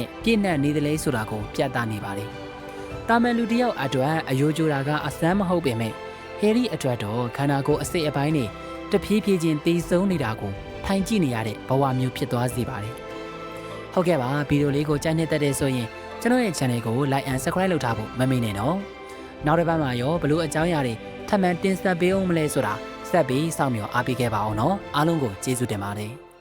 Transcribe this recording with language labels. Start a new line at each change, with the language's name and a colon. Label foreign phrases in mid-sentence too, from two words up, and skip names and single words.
Burmese: နဲ့ပြည့်နှက်နေသလဲဆိုတာကိုပြသနေပါတယ်တာမန်လူတယောက်အတွက်အယိုးကျိုးတာကအစမ်းမဟုတ်ပေမဲ့ဟယ်ရီအတွက်တော့ခန္ဓာကိုယ်အစိတ်အပိုင်းတွေတဖြည်းဖြည်းချင်းတည်ဆုံနေတာကိုထိုင်ကြည့်နေရတဲ့ဘဝမျိုးဖြစ်သွားစေပါတယ်ဟုတ်ကဲ့ပါဗီဒီယိုလေးကိုကြိုက်နှစ်သက်တဲ့ဆိုရင်ကျွန်တော်ရဲ့ channel ကို
English: like and subscribe
Burmese: လုပ်ထားဖို့မမေ့နဲ့နော်နောက်တစ်ပတ်မှာရောဘလို့အကြောင်းအရာတွေထပ်မံတင်ဆက်ပေးအောင်မလဲဆိုတာဆက်ပြီးစောင့်မျှော်အားပေးခဲ့ပါအောင်နော်အားလုံးကိုကျေးဇူးတင်ပါတယ်